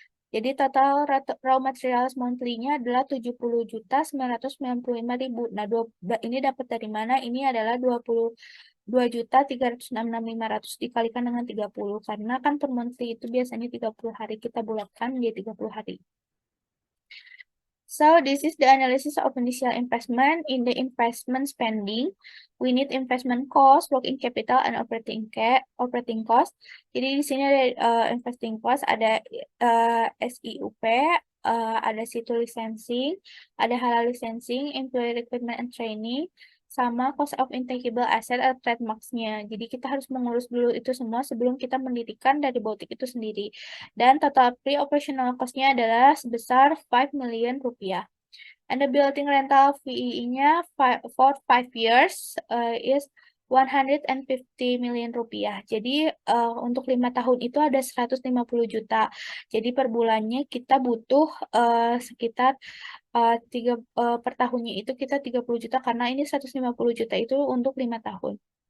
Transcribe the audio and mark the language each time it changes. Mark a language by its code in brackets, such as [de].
[id] Jadi [en] total raw materials monthly- [id] nya adalah 70.995.000. Nah, ini dapat dari mana? Ini adalah 2.366.500 dikalikan dengan 30, karena kan per monthly itu biasanya 30 hari, kita bulatkan menjadi 30 hari. [en] So this is the analysis of initial investment. In the investment spending, we need investment cost, working capital, and operating cost. [id] Jadi di sini ada investing cost, ada SIUP, ada situ licensing, ada halal licensing, [en] employee recruitment and training, [id] sama [en] cost of intangible asset [id] atau trademarks-nya. Jadi kita harus mengurus dulu itu semua sebelum kita mendirikan dari boutique itu sendiri. Dan total pre-operational cost-nya adalah sebesar 5 million rupiah. [en] And the building rental fee-nya for 5 years is 150 million rupiah. [id] Jadi untuk 5 tahun itu ada 150 juta. Jadi per bulannya kita butuh sekitar per tahunnya itu kita 30 juta karena ini 150 juta itu untuk 5 tahun.